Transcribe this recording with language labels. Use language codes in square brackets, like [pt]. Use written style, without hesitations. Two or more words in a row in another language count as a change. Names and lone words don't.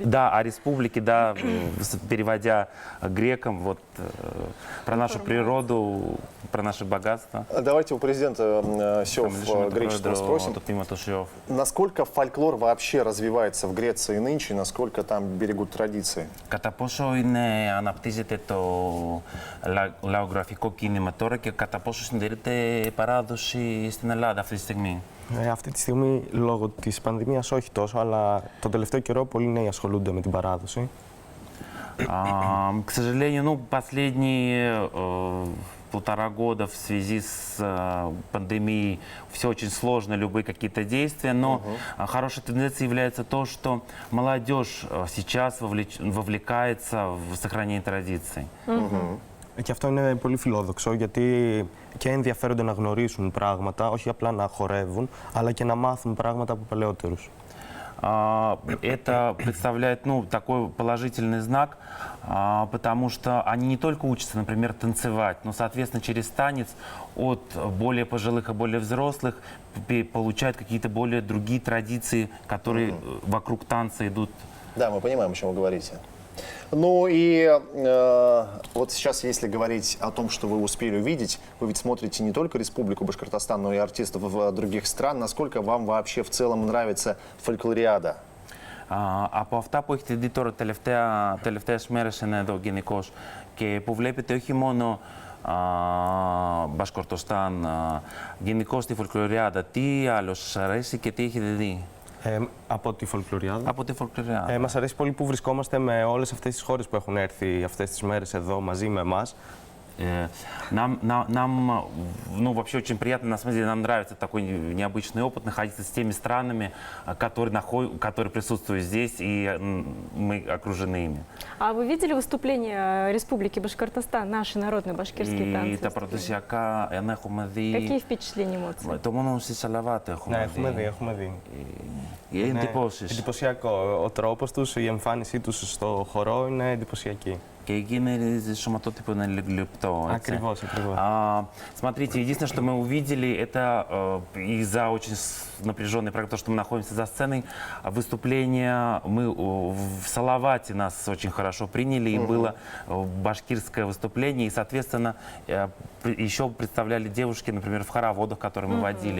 [ru] да, о республике, да, переводя грекам, вот, про нашу природу, про наше богатство. Давайте у президента СИОФ греческого спросим. Насколько фольклор вообще развивается в Греции нынче, насколько там берегут традиции? [el] Κατά πόσο αναπτύσσεται το λαογραφικό κίνημα τώρα και κατά πόσο συντηρείται η παράδοση στην Ελλάδα αυτή τη στιγμή. Αυτή τη στιγμή, λόγω της πανδημίας, όχι τόσο, αλλά τον τελευταίο καιρό πολλοί νέοι ασχολούνται με την παράδοση. [ru] К сожалению, ну, последние полтора года в связи с пандемией все очень сложно, любые какие-то действия, но хорошей тенденцией является то, что молодежь сейчас вовлекается в сохранение традиций. [el] Και αυτό είναι πολύ φιλόδοξο, γιατί και ενδιαφέρονται να γνωρίσουν πράγματα, όχι απλά να χορεύουν, αλλά και να μάθουν πράγματα από παλαιότερους. [ru] Это представляет, ну, такой положительный знак, потому что они не только учатся, например, танцевать, но, соответственно, через танец от более пожилых и более взрослых получают какие-то более другие традиции, которые вокруг танца идут. Да, мы понимаем, о чем вы говорите. Ну и вот сейчас, если говорить о том, что вы успели увидеть, вы ведь смотрите не только Республику Башкортостан, но и артистов других стран. Насколько вам вообще в целом нравится фольклориада? [el] Από αυτά που έχετε δει τώρα τελευταίες μέρες είναι εδώ γενικώς και που βλέπετε όχι μόνο Μπασκορτοστάν, γενικώς τη φολκλωριάδα, τι άλλο σας αρέσει και τι έχετε δει? Από τη Φολκλωριάδα. Από τη φολκλωριάδα. Μας αρέσει πολύ που βρισκόμαστε με όλες αυτές τις χώρες που έχουν έρθει αυτές τις μέρες εδώ μαζί με εμάς. [ru] Нам, ну, вообще очень приятно, на самом деле, нам нравится такой необычный опыт, находиться с теми странами, которые присутствуют здесь, и мы окружены ими. А вы видели выступление Республики Башкортостан, наши народные башкирские танцы? И [el] τα παραδοσιακά έχουμε δει. [ru] Какие впечатления, эмоции? [el] Το μόνο στη Σαλαβάτα έχουμε δει. Έχουμε δει. Εντυπώσεις. Εντυπωσιακό. Ο τρόπος τους, η εμφάνισή τους στο χορό είναι εντυπωσιακή. Και εκεί είναι σωματότυπο είναι λεπτό. Ακριβώς, ακριβώς. [ru] Смотрите, единственное, что мы увидели, это из-за очень напряженной программы, потому что мы находимся за сценой, выступление, мы в Салавате нас очень хорошо приняли, и было башкирское выступление, и, соответственно, еще представляли девушки, например, в хороводах, которые мы водили.